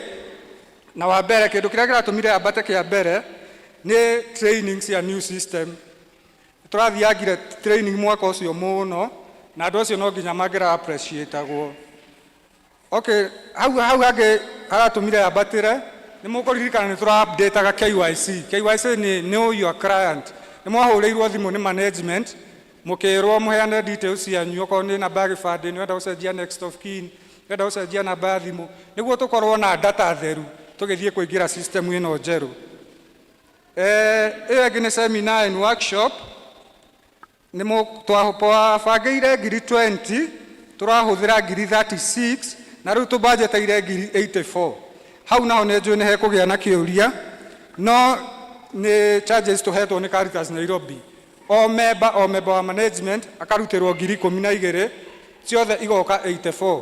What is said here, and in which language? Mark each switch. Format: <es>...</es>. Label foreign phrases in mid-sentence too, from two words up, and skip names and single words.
<ki>Na wa mbere kĩndũ kĩrĩa kĩratũmire yambate kĩa mbere nĩ training cia</ki> <en>new system.</en> <ki>Tũrathiangire training mwaka ũcio mũno na andũ acio no nginya mangĩra appreciate-agwo. Okay, hau hangĩ haratũmire yambatĩre nĩ mũkũririkana nĩ tũra-update-aga KYC. KYC nĩ</ki> <en>know your client.</en> <ki>Nĩ mwahũrĩirwo thimũ nĩ management mũkĩrwo mũheane details cianyu, okorwo nĩ namba ya gĩbandĩ, nĩ wenda gũcenjia</ki> <en>next of kin,</en> <ki>wenda gũcenjia namba ya thimũ, nĩguo tũkorwo na data theru tũgĩthiĩ kũingĩra system ĩno njerũ. Ĩyo ĩngĩ nĩ</ki> <en>seminar and workshop,</en> <ki>nĩ twabangĩire 20, tũrahũthĩra 36, na rĩu tũbanjĩteire 84. Hau naho nĩ njũĩ nĩ hekũgĩa na kĩũria, no nĩ charges tũhetwo nĩ Caritas Nairobi. O member wa management akarutĩrwo 12,000, ciothe igoka 84.</ki>